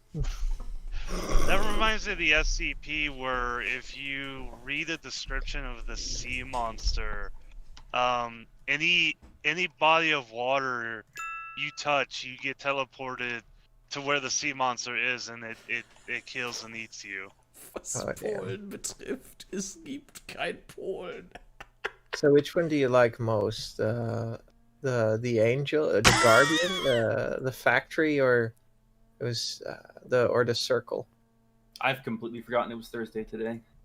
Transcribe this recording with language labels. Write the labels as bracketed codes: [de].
[en] That reminds me of the SCP where if you read a description of the sea monster, any body of water you touch, you get teleported to where the sea monster is, and it kills and eats you. [de] Was Polen betrifft, es gibt kein Polen. [en] So which one do you like most? The angel, the guardian, the factory, or it was the circle? I've completely forgotten it was Thursday today.